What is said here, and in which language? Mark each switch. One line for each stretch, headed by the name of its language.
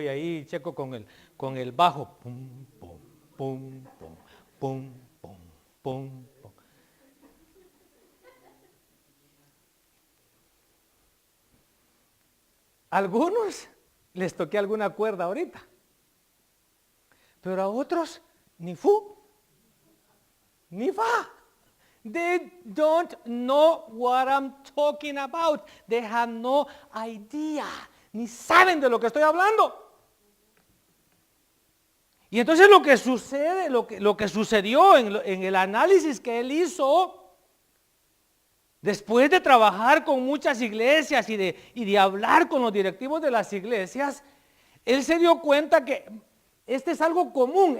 Spanish: Y ahí checo con el bajo. Pum, pum, pum, pum, pum, pum, pum, pum. Algunos les toqué alguna cuerda ahorita, pero a otros ni fu, ni fa.
English: They don't know what I'm talking about. They have no idea.
Spanish: Ni saben de lo que estoy hablando. Y entonces lo que sucede, lo que sucedió en el análisis que él hizo, después de trabajar con muchas iglesias y de hablar con los directivos de las iglesias, él se dio cuenta que este es algo común.